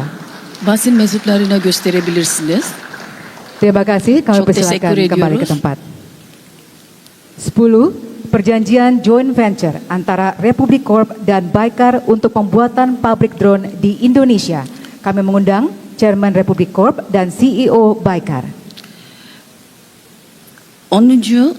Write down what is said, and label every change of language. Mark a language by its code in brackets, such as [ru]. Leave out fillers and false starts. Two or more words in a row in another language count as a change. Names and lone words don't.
[tr] Basın mensuplarına gösterebilirsiniz. [id] Terima kasih, kami [tr] Çok [id] persilakan [tr] teşekkür [id] kembali ke [tr] ediyoruz. [id] tempat. 10. Perjanjian [en] joint venture [id] antara Republik Corp dan Baykar untuk pembuatan pabrik drone di Indonesia. Kami mengundang Chairman Republik Corp dan CEO Baykar. 10.